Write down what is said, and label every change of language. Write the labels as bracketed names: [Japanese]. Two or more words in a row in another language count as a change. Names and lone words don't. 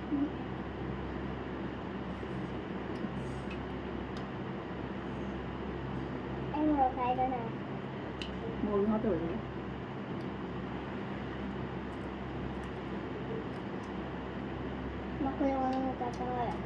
[Vietnamese] Em ngồi đây đây nè. [Korean] 뭐 하다 왜? [Vietnamese] Mà kêu người ta coi à?